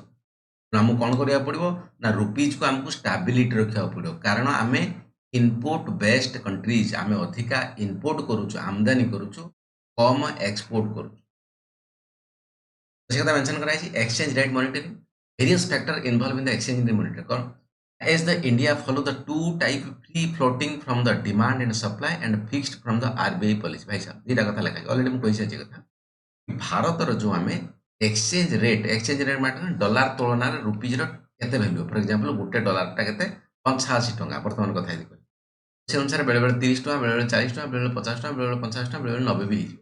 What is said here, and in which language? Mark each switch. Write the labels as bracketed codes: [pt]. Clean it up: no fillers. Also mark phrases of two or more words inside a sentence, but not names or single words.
[or] ଆମକୁ କ'ଣ କରିବାକୁ ପଡ଼ିବ ନା ରୁପିଜକୁ ଆମକୁ ଷ୍ଟାବିଲିଟି ରଖିବାକୁ ପଡ଼ିବ। କାରଣ ଆମେ [en] input based countries, [or] ଆମେ ଅଧିକା ଇନପୁଟ କରୁଛୁ, ଆମଦାନୀ କରୁଛୁ, କମ୍ ଏକ୍ସପୋର୍ଟ କରୁଛୁ। ସେ କଥା ମେନସନ୍ କରାଯାଇଛି [en] exchange rate monitoring. various factor involved in the exchange rate monitoring କ'ଣ as the India follow the two type free floating from the demand and supply and fixed from the RBI policy। [or] ଭାଇ ସାହେବ ଦୁଇଟା କଥା ଲେଖା ଅଛି, ଅଲରେଡି ମୁଁ କହିସାରିଛି କଥା। ଭାରତର ଯେଉଁ ଆମେ [en] exchange rate [or] ମାନେ ଡଲାର ତୁଳନାରେ ରୁପିଜର କେତେ ଭ୍ୟାଲୁ। [en] for example [or] ଗୋଟେ ଡଲାରଟା କେତେ 85 ଟଙ୍କା ବର୍ତ୍ତମାନ କଥା ହେଇକି ସେ ଅନୁସାରେ ବେଳେବେଳେ 30 ଟଙ୍କା, ବେଳେବେଳେ 40 ଟଙ୍କା, ବେଳେବେଳେ 50 ଟଙ୍କା, ବେଳେବେଳେ 50 ଟଙ୍କା, ବେଳେବେଳେ 90 ବି ହେଇଯିବ।